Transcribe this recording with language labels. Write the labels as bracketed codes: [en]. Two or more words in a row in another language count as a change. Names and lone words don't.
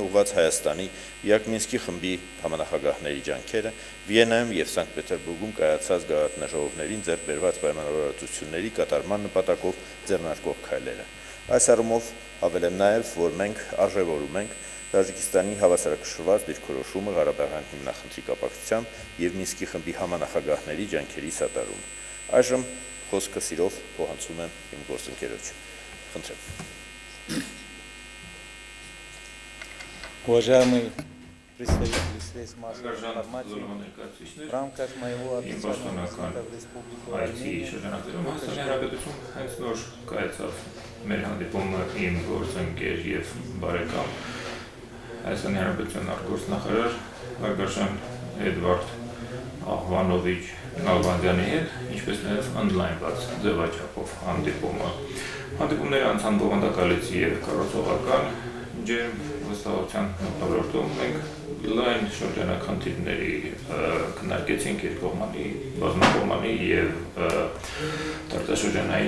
[hy] ուղղված Հայաստանի ԵԱԿ Մինսկի խմբի համանախագահների ջանքերը, Վիեննայում եւ Սանկտ Պետերբուրգում կայացած գաղափարներին ձեռք բերված պայմանավորվածությունների կատարման նպատակով ձեռնարկող քայլերը։ Այս առումով հավելեմ նաեւ, որ մենք արժևորում ենք Տաջիկստանի հավասարակշռված դիրքորոշումը Ղարաբաղյան հիմնախնդրի կապակցությամբ եւ Մինսկի խմբի համանախագահների ջանքերի սատարումը։ Այժմ խոսքը սիրով փոխանցում եմ իմ գործընկերոջ։ Խնդրեմ։ [ru] Уважаемый представитель средств массовой информации, в рамках моего официального визита в Республику Армения, [hy] Հայաստանի Հանրապետության արտգործնախարար Արգաշյան Էդվարդ Աղվանովիչ Նալբանդյանի հետ, ինչպես նաև ընդլայնված ձևաչափով հանդիպումը։ Հանդիպումները անցան բովանդակալից եւ կառուցողական ջերմ վստահության մթնոլորտում մենք լայն շրջանակ խնդիրների քննարկեցինք երկկողմանի, բազմակողմանի եւ տարածաշրջանային